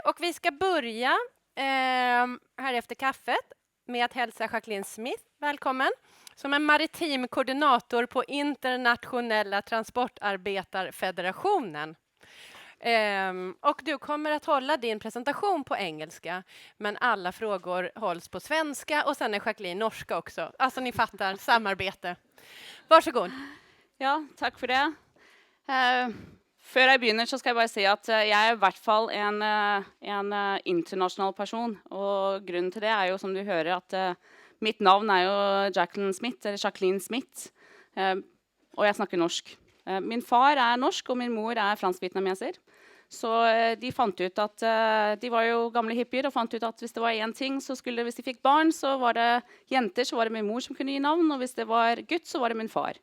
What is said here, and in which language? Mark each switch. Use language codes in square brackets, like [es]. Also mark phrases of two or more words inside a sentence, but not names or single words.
[sv] Och vi ska börja här efter kaffet med att hälsa Jacqueline Smith välkommen som är maritim koordinator på Internationella transportarbetarfederationen. Och du kommer att hålla din presentation på engelska, men alla frågor hålls på svenska och sen är Jacqueline norska också. Alltså ni fattar, samarbete. Varsågod. Ja, tack för det. [no] Før jeg begynner så skal jeg bare si at jeg er i hvert fall en internasjonal person. Og grunnen til det er jo, som du hører, at mitt navn er jo Jacqueline Smith. Og jeg snakker norsk. Min far er norsk, og min mor er fransk-vietnameser. Så de fant ut at de var jo gamle hippier, og fant ut at hvis det var en ting, så skulle, hvis de fikk barn, så var det jenter, så var det min mor som kunne gi navn, og hvis det var gutt, så var det min far.